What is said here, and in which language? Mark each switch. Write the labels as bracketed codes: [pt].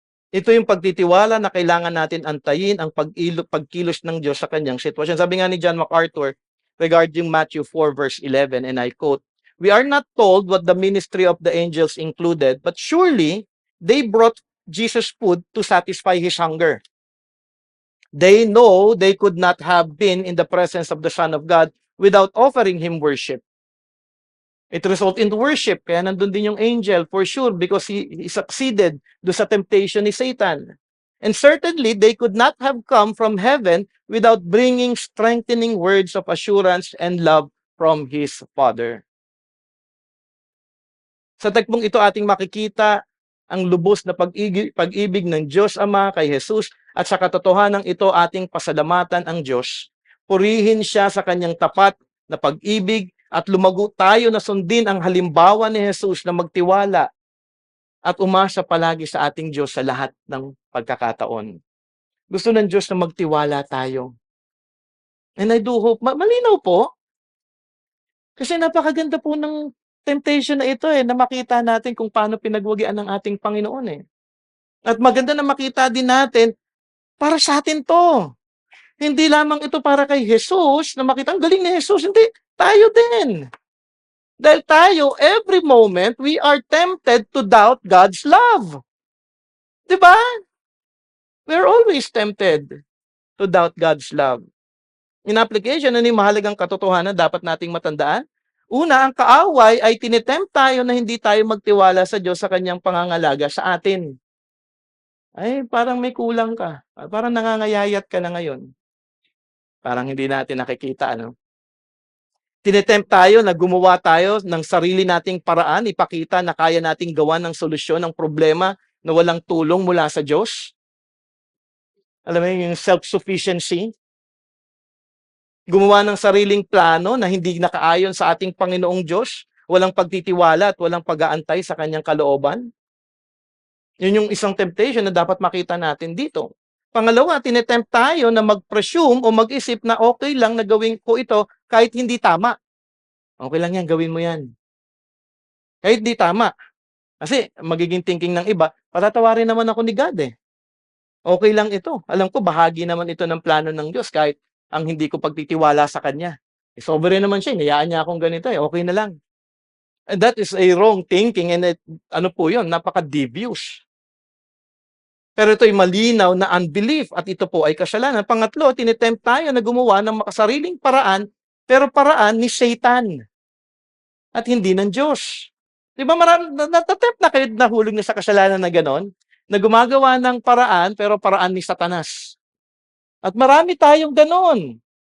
[tl] Ito yung pagtitiwala na kailangan natin antayin ang pagkilos ng Diyos sa kanyang sitwasyon. Sabi nga ni John MacArthur [en] regarding Matthew 4 verse 11, and I quote, "We are not told what the ministry of the angels included, but surely they brought Jesus food to satisfy his hunger. They know they could not have been in the presence of the Son of God without offering him worship. It resulted in worship. [tl] Kaya nandun din yung angel [en] for sure because he succeeded do sa temptation ni Satan. And certainly, they could not have come from heaven without bringing strengthening words of assurance and love from His Father." [tl] Sa tagpong ito ating makikita ang lubos na pag-ibig ng Diyos Ama kay Jesus at sa katotohanan ito ating pasalamatan ang Diyos. Purihin siya sa kanyang tapat na pag-ibig at lumago tayo na sundin ang halimbawa ni Jesus na magtiwala at umasa palagi sa ating Diyos sa lahat ng pagkakataon. Gusto ng Diyos na magtiwala tayo. [en] And I do hope, [tl] malinaw po, kasi napakaganda po ng temptation na ito na makita natin kung paano pinagwagian ng ating Panginoon At maganda na makita din natin, para sa atin to. Hindi lamang ito para kay Jesus, na makita, ang galing ni Jesus, hindi, tayo din. Dahil tayo, [en] every moment, we are tempted to doubt God's love. Diba? We're always tempted to doubt God's love. In application, [tl] ano yung mahalagang katotohanan dapat nating matandaan? Una, ang kaaway ay tinitempt tayo na hindi tayo magtiwala sa Diyos sa kanyang pangangalaga sa atin. Ay, parang may kulang ka. Parang nangangayayat ka na ngayon. Parang hindi natin nakikita, ano? Tinitempt tayo na gumawa tayo ng sarili nating paraan, ipakita na kaya nating gawa ng solusyon ng problema na walang tulong mula sa Diyos. Alam mo yung self-sufficiency? Gumawa ng sariling plano na hindi nakaayon sa ating Panginoong Diyos, walang pagtitiwala at walang pag-aantay sa kanyang kalooban. Yun yung isang temptation na dapat makita natin dito. Pangalawa, tinetempt tayo na mag-presume o mag-isip na okay lang na gawin ko ito kahit hindi tama. Okay lang yan, gawin mo yan. Kahit di tama. Kasi magiging thinking ng iba, patatawarin naman ako ni God Okay lang ito. Alam ko, bahagi naman ito ng plano ng Diyos kahit ang hindi ko pagtitiwala sa Kanya. Sovereign naman siya, hinayaan niya akong ganito okay na lang. [en] And that is a wrong thinking and [tl] ano po yun, napaka-devious. Pero ito'y malinaw na unbelief at ito po ay kasalanan. Pangatlo, tinitempt tayo na gumawa ng makasariling paraan, pero paraan ni Satan at hindi ng Diyos. Di ba natatempt na kayo nahulog na sa kasalanan na ganon? Na gumagawa ng paraan, pero paraan ni Satanas. At marami tayong ganon.